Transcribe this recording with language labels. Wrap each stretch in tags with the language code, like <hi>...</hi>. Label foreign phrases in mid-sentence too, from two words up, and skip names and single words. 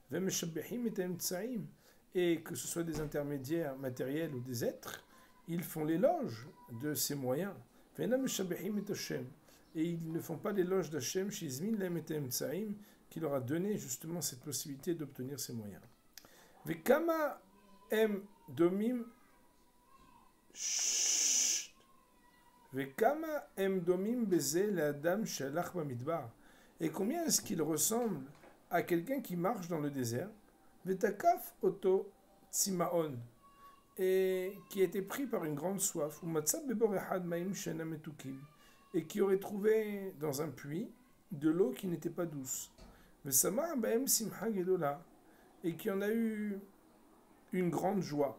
<fr>Et que ce soit des intermédiaires matériels ou des êtres, ils font l'éloge de ces moyens. Et ils ne font pas l'éloge d'Hachem, qui leur a donné justement cette possibilité d'obtenir ces moyens.</fr> <he>וכמה הם דומים וכמה הם דומים בזה לאדם שהלך במדבר.</he> <fr>Et combien est-ce qu'il ressemble à quelqu'un qui marche dans le désert,</fr> <he>ותקף אותו צמאון,</he> <fr>et qui a été pris par une grande soif, et qui aurait trouvé dans un puits de l'eau qui n'était pas douce, et qui en a eu une grande joie.</fr>